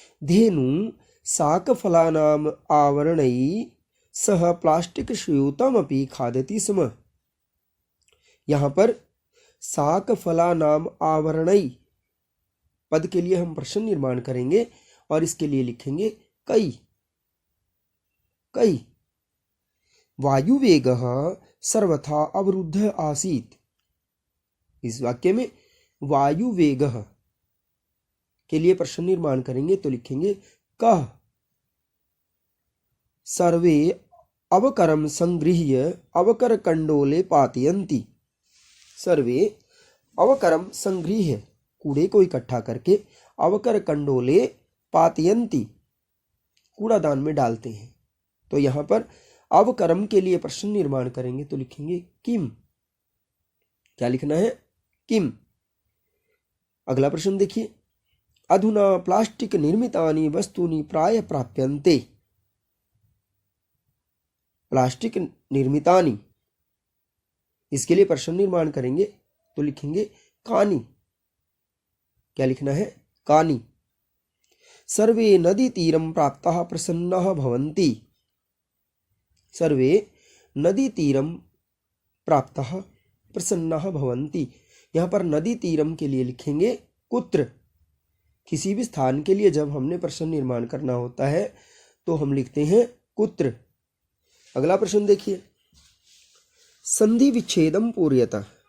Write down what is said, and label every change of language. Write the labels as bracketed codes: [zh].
[sa] धेनु शाकफलानाम आवरणै सह प्लास्टिक स्यूतमपि खादति स्म। [hi] यहाँ पर शाकफलानाम आवरणै पद के लिए हम प्रश्न निर्माण करेंगे और इसके लिए लिखेंगे कई। [sa] कई। वायुवेगः सर्वथा अवरुद्ध आसीत्। [hi] इस वाक्य में वायुवेगः के लिए प्रश्न निर्माण करेंगे तो लिखेंगे कः। [sa] सर्वे अवकरम संगृह्य अवकरकंडोले पातयन्ति। सर्वे अवकरम संगृह्य, [hi] कूड़े को इकट्ठा करके [sa] अवकरकंडोले पातयन्ति, [hi] कूड़ादान में डालते हैं। तो यहाँ पर अवकरम के लिए प्रश्न निर्माण करेंगे तो लिखेंगे किम। क्या लिखना है? किम। अगला प्रश्न देखिए, [sa] अधुना प्लास्टिक निर्मितानि वस्तूनि प्राय प्राप्यन्ते। [hi] प्लास्टिक निर्मितानि, इसके लिए प्रश्न निर्माण करेंगे तो लिखेंगे कानि। क्या लिखना है? कानि। [sa] सर्वे नदी तीरम प्राप्ताः प्रसन्नाः भवन्ति। सर्वे नदी तीरम प्राप्ताः प्रसन्नाः भवन्ति। [hi] यहाँ पर नदी तीरम के लिए लिखेंगे कुत्र। किसी भी स्थान के लिए जब हमने प्रश्न निर्माण करना होता है तो हम लिखते हैं कुत्र। अगला प्रश्न देखिए, [sa] संधि विच्छेदम पूर्यतः।